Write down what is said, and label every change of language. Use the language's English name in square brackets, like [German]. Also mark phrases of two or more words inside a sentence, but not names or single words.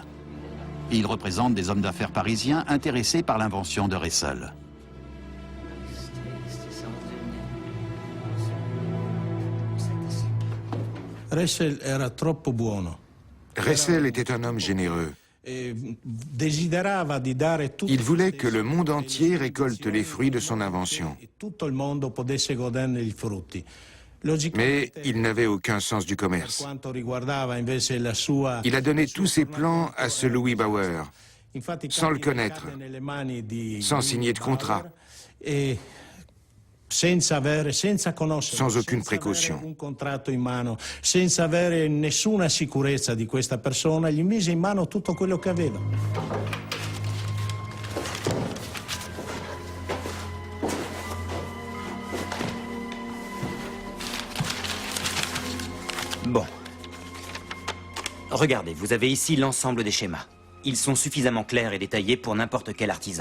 [French] Il représente des hommes d'affaires parisiens intéressés par l'invention de Ressel. [Italian] Ressel era troppo buono. [French] Ressel était un homme généreux. Il voulait que le monde entier récolte les fruits de son invention. Mais il n'avait aucun sens du commerce. Il a donné tous ses plans à ce Louis Bauer, sans le connaître, sans signer de contrat, sans aucune précaution. [Italian] Senza avere nessuna sicurezza di questa persona, gli mise in mano tutto quello che aveva. [French] Bon. Regardez, vous avez ici l'ensemble des schémas. Ils sont suffisamment clairs et détaillés pour n'importe quel artisan.